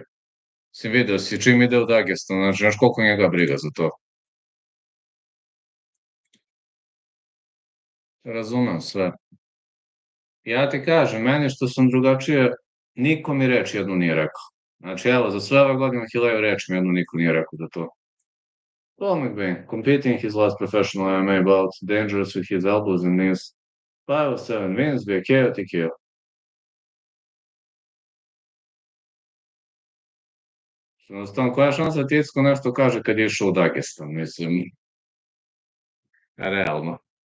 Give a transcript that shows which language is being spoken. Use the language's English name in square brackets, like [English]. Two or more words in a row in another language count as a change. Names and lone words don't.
[Serbian] Si vidio si čim ide u Dagestan, znači znaš koliko njega briga za to. Razumem sve. Ja ti kažem, meni što sam drugačije, niko mi reč jednu nije rekao. Znači evo, za sve ove godine Ahileju reč mi jednu niko nije rekao da to. [English] Paul McBain, competing his last professional MMA bout, dangerous with his elbows and knees, 5 of 7 wins via KO TKO. [Serbian] Jednostavno, koja je šansa da Ticko nešto kaže kad je išao u Dagestan, mislim, realno.